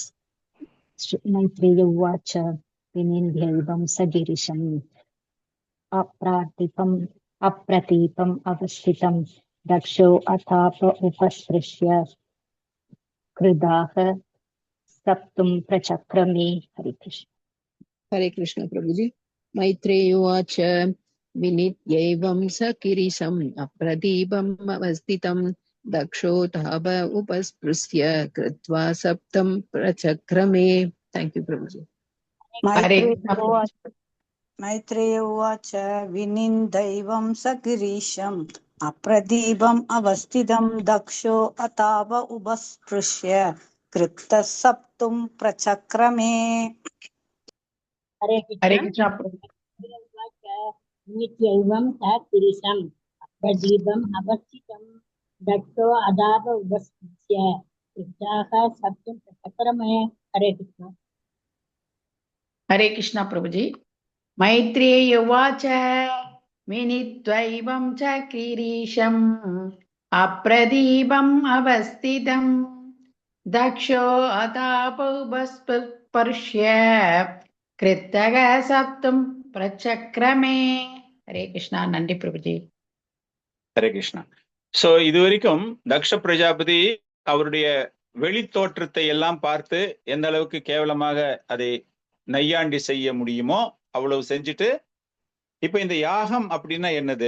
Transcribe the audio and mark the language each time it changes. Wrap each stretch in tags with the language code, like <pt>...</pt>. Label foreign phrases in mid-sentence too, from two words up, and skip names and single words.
<sa>मैत्रेय उवाच विनित्यैवं सकिरिषम् अप्रातीपम् अप्रतीपम् अवस्थितम् दक्षो अताप उपस्पृश्य कृताक सप्तुम् प्रचक्रमे.</sa> <ta>ஹரே கிருஷ்ண.</ta> <hi>हरे कृष्ण प्रभुजी.</hi> <sa>मैत्रेय उवाच विनित्यैवं सकिरीशम् अप्रदीपम् अवस्थितं दक्षो ताप उपस्पृश्य कृत्वा सप्तं प्रचक्रमे.</sa> <en>thank you प्रभुजी.</en> <sa>हरे मैत्रेय उवाच विनिन्दैवं सगिरीशम् अप्रदीपम् अवस्थितं दक्षो अताप उपस्पृश्य कृतः सप्तुं प्रचक्रमे। हरे हरे कृष्ण। कृष्ण। नित्यैवं स पुरुषं प्रदीपम् अवस्थितं दक्षो अदाप उपस्थित्य कृताः सप्तम प्रचक्रमे। हरे कृष्ण। हरे कृष्ण प्रभुजी। मैत्रेय उवाच मिनित्वैवं च किरीशम् अप्रदीपम् अवस्थितं दक्षो अतापौपस्पर्श्य कृतः सप्तम प्रचक्रमे।</sa> <ta>हरे कृष्णा। நன்றி பிரபுஜி. ஹரே கிருஷ்ணா. சோ இது வரைக்கும் தக்ஷ பிரஜாபதி அவருடைய வெளி தோற்றத்தை எல்லாம் பார்த்து எந்த அளவுக்கு கேவலமாக அதை நையாண்டி செய்ய முடியுமோ அவ்வளவு செஞ்சுட்டு, இப்ப இந்த யாகம் அப்படின்னா என்னது?</ta>